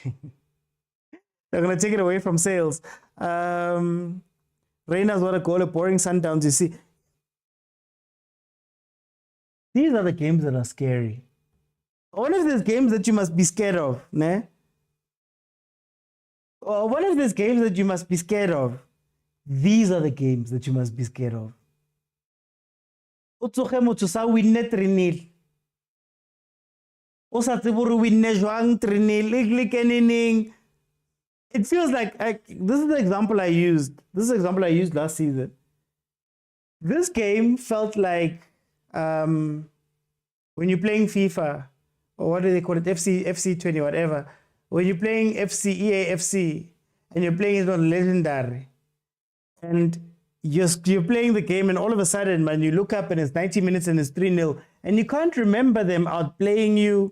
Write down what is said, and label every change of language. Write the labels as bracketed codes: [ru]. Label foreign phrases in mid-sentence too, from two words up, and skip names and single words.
[en] They're going to take it away from Sales. Reyners, what a goal, a boring Sundowns, you see. These are the games that are scary. One of these games that you must be scared of, ne? One of these games that you must be scared of. These are the games that you must be scared of. [st] Utsoge motho sa winne 3-0. O sa tsebe hore winne jwang 3-0. [en] It feels like this is the example I used. This is the example I used last season. This game felt like when you're playing FIFA, or what do they call it? FC 20, whatever. When you're playing EA FC, and you're playing it on Legendary, and you're playing the game, and all of a sudden, man, you look up and it's 90 minutes and it's 3-0, and you can't remember them outplaying you.